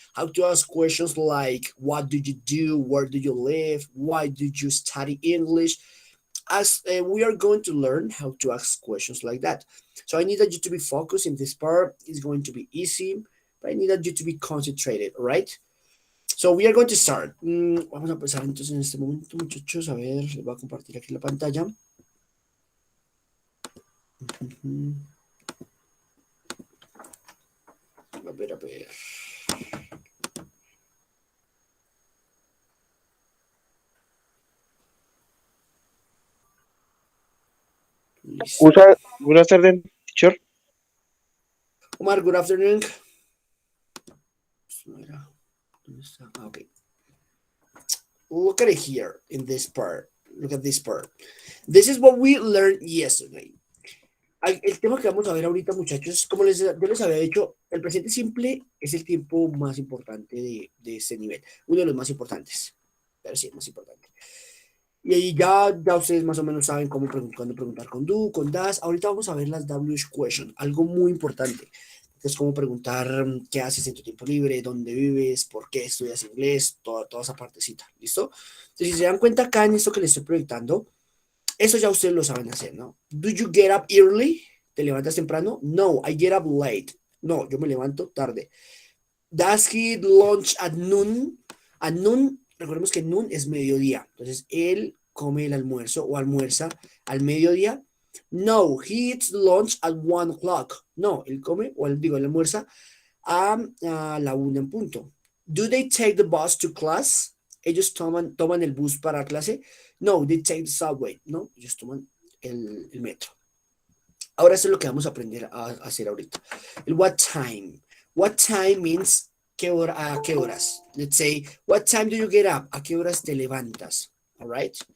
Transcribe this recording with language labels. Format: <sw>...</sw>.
<en>How to ask questions like, what do you do? Where do you live? Why did you study English? As we are going to learn how to ask questions like that. So, I needed you to be focused in this part. It's going to be easy, but I needed you to be concentrated, all right? So we are going to start.</en> <es>Vamos a empezar entonces en este momento, muchachos. A ver, les voy a compartir aquí la pantalla. Ujú. A ver, a ver. Listo.</es> <en>Good afternoon, teacher. Omar, good afternoon.</en> <es>¿Dónde está? Ah, okay.</es> <en>Look at it here in this part. Look at this part. This is what we learned yesterday.</en> <es>El tema que vamos a ver ahorita, muchachos, como yo les había dicho, el presente simple es el tiempo más importante de este nivel. Uno de los más importantes. Pero sí, el más importante. Y ahí ya ustedes más o menos saben cuándo preguntar con do, con das. Ahorita vamos a ver las WH question, algo muy importante. Es como preguntar qué haces en tu tiempo libre, dónde vives, por qué estudias inglés, toda esa partecita, ¿listo? Entonces, si se dan cuenta acá en esto que les estoy proyectando, eso ya ustedes lo saben hacer, ¿no?</es> <en>Do you get up early?</en> <es>¿Te levantas temprano?</es> <en>No, I get up late.</en> <es>No, yo me levanto tarde.</es> <en>Does he lunch at noon? At noon,</en> <es>recordemos que noon es mediodía. Entonces, él come el almuerzo o almuerza al mediodía.</es> <en>No, he eats lunch at 1 o'clock.</en> <es>No, él come o él almuerza a la 1 en punto.</es> <en>Do they take the bus to class?</en> <es>Ellos toman el bus para clase.</es> <en>No, they take the subway.</en> <es>No, ellos toman el metro. Ahora eso es lo que vamos a aprender a hacer ahorita.</es> <en>El what time. What time means</en> <es>a qué horas.</es> <en>Let's say, what time do you get up?</en> <es>¿A qué horas te levantas?</es> <en>All right.</en>